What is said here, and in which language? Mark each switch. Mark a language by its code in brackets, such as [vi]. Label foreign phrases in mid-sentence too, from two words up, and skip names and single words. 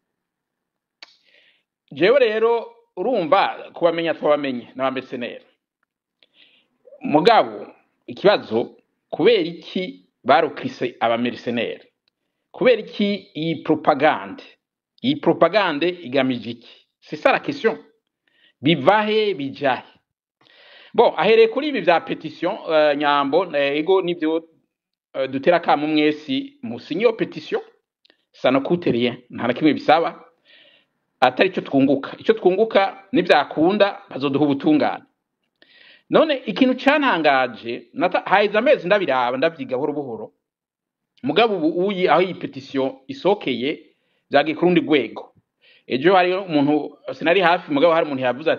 [rn] jewe rero urumva kubamenya twabamenye na mercenaire mugabo ikibazo kubera iki barukrise aba mercenaire kubera iki iyi propagande igamije iki [fr] c'est ça la question [rn] bivahe bijahe bon ahereye kuri ibi vya petition nyambo ego nivyo dutera kama mwesi musinyo petition [fr] ça ne coûte rien [rn] nta na kimwe bisaba atari ico twunguka nivyakunda bazoduha ubutungane none ikintu cantangaje haiza amezi ndabiraba ndavyiga buhoro mugabo ubu uyi aho iyi petition isokeye byagiye kurundi rwego ejo hari umuntu sinari hafi mugabo hari umuntu yavuze